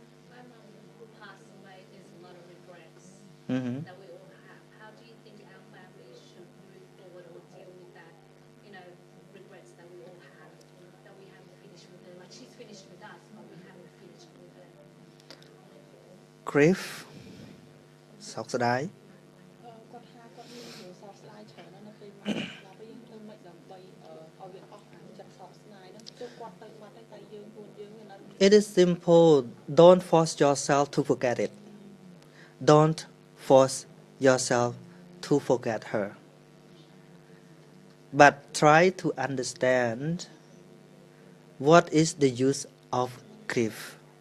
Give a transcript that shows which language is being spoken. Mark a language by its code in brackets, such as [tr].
[en] My mum who passed away, there's a lot of regrets Mhm. that we all have. How do you think our family should move forward or deal with that, regrets that we all have, that we haven't finished with her? Like she's finished with us, but we haven't finished with her. [km] Grief សោកស្ដាយ គាត់ថាគាត់មានរឿងសោកស្ដាយច្រើនណាស់នៅពេលមកដល់ពេលយើងធ្វើមិនដើម្បីឲ្យវាអស់អាចិត្តសោកស្ដាយហ្នឹងគឺគាត់ទៅបាត់ហើយតែយើងខ្លួនយើងវានៅ [en] It is simple. Don't force yourself to forget it. Don't force yourself to forget her. But try to understand what is the use of grief.